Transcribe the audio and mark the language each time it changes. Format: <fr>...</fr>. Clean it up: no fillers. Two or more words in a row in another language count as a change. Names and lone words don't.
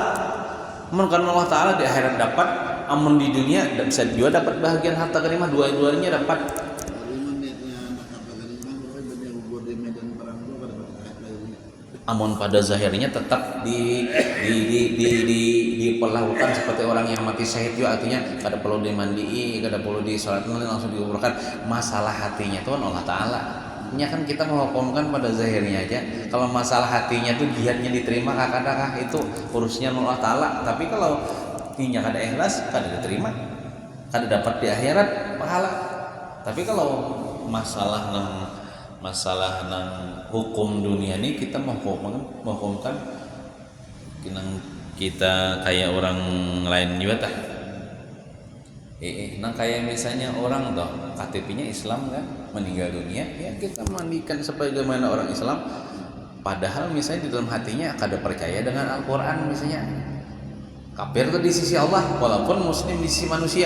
<bjn>Karena Allah Ta'ala di akhirat dapat, amun di dunia dan bisa juga dapat bahagian harta ganimah, dua-duanya dapat. Amun pada zahirnya tetap diperlakukan seperti orang yang mati syahid juga, artinya kada perlu dimandii, kada perlu disolat, langsung dikuburkan.</bjn> <id>Masalah hatinya itu kan Allah Ta'ala. Ini kan kita menghukumkan pada zahirnya aja. Kalau masalah hatinya tuh jihadnya diterima kakak itu urusnya Allah Ta'ala.</id> <bjn>Tapi kalau hatinya kada ikhlas, kada diterima, kada dapat di akhirat pahala. Tapi kalau masalah nang hukum dunia ini kita menghukumkan kita kayak orang lain juga tah.</bjn> <id>Nah kayak misalnya orang toh KTP-nya Islam kan, meninggal dunia, ya kita mandikan sebagaimana orang Islam.</id> <bjn>Padahal misalnya di dalam hatinya kada percaya dengan Al-Quran, misalnya kafir itu di sisi Allah, walaupun muslim di sisi manusia.</bjn>